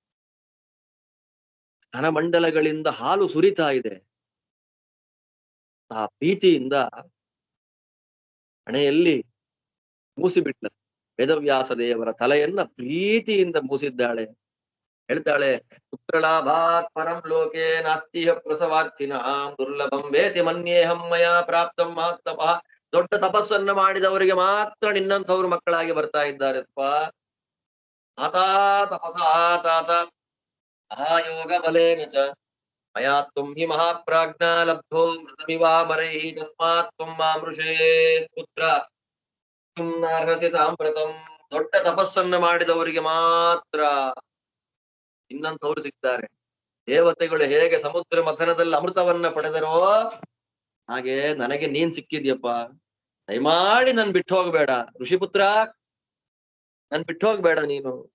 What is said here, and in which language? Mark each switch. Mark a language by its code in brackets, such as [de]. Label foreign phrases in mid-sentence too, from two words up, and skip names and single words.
[kn] ಸ್ತನಮಂಡಲಗಳಿಂದ ಹಾಲು ಸುರಿತಾ ಇದೆ. ಆ ಪ್ರೀತಿಯಿಂದ ಹಣೆಯಲ್ಲಿ ಮೂಸಿಬಿಟ್ಲ. ವೇದವ್ಯಾಸ ದೇವರ ತಲೆಯನ್ನ ಪ್ರೀತಿಯಿಂದ ಮೂಸಿದ್ದಾಳೆ. [sa] ಹೇಳ್ತಾಳೆ, ಪುತ್ರಲಾಭಾತ್ ಪರಂ ಲೋಕೆ ನಾಸ್ತಿಹ ಪ್ರಸವಾರ್ಥಿನಾಂ ದುರ್ಲಭಂ ವೇತಿ ಮನ್ಯೇಹಂ ಮಯಾ ಪ್ರಾಪ್ತಂ ಮಹತ್ತಪಃ. [kn] ದೊಡ್ಡ ತಪಸ್ಸನ್ನ ಮಾಡಿದವರಿಗೆ ಮಾತ್ರ ನಿನ್ನಂಥವ್ರು ಮಕ್ಕಳಾಗಿ ಬರ್ತಾ ಇದ್ದಾರೆ. [sa] ಮಾತಾ ತಪಸಾ ತಾತ ಮಹಾಯೋಗ ಬಲೇನ ಚ ಮಯಾ ತ್ವಂ ಹಿ ಮಹಾಪ್ರಾಜ್ಞಾ ಲಬ್ಧೋ ಮೃತಮಿವಾಮರೈಃ ತಸ್ಮಾತ್ ತ್ವಂ ಮಾಮೃಷೇ ಪುತ್ರ ತ್ವಂ ನಾರ್ಹಸಿ ಸಾಂಪ್ರತಂ [kn] ದೊಡ್ಡ ತಪಸ್ಸನ್ನ ಮಾಡಿದವರಿಗೆ ಮಾತ್ರ ಇನ್ನಂಥವ್ರು ಸಿಗ್ತಾರೆ. ದೇವತೆಗಳು ಹೇಗೆ ಸಮುದ್ರ ಮಥನದಲ್ಲಿ ಅಮೃತವನ್ನ ಪಡೆದರೋ ಹಾಗೆ ನನಗೆ ನೀನ್ ಸಿಕ್ಕಿದ್ಯಪ್ಪ, ದಯಮಾಡಿ ನನ್ ಬಿಟ್ಟು ಹೋಗ್ಬೇಡ ಋಷಿಪುತ್ರ, ನನ್ ಬಿಟ್ಟು ಹೋಗ್ಬೇಡ ನೀನು